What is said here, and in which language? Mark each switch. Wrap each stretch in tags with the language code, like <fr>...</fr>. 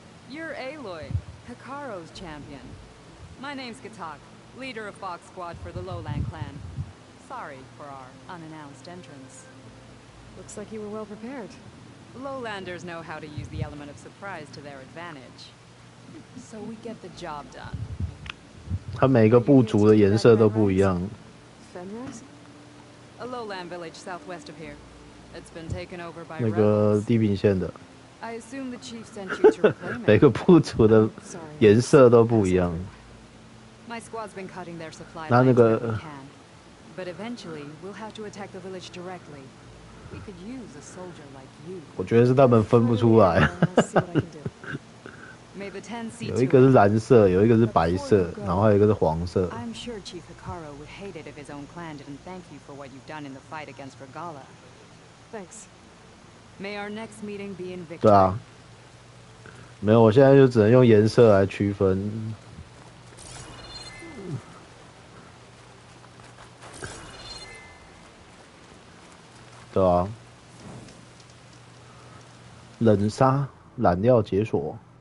<en>You're Aloy, Hikaru's champion. My name's Gatak, leader of Fox Squad for the Lowland clan. Sorry for our unannounced entrance. Looks like you were well prepared. Lowlanders know how to use the element of surprise to their advantage. So we get the job done.</en> <zh>它每个部族的颜色都不一样。</zh> <en>Fenris? A lowland village southwest of here. It's been taken over by</en> <zh>那个</zh> <en>rebels.</en> <zh>地平线的。</zh> <en>I assume the chief sent you to reclaim it.</en> <zh>每个部族的颜色都不一样。</zh> <en>My squad's been cutting their supply</en> <zh>那</zh> <en>lines</en> <zh>个</zh> <en>where we can, but eventually we'll have to attack the village directly. We could use a soldier like you.</en> <zh>我觉得是他们分不出来。有一个是蓝色，有一个是白色，然后还有一个是黄色。</zh> <en>I'm sure Chief Hikaru would hate it if his own clan didn't thank you for what you've done in the fight against Regala. Thanks. May our next meeting be in victory.</en> <zh>对啊，没有，我现在就只能用颜色来区分。对啊，冷杀染料解锁。</zh>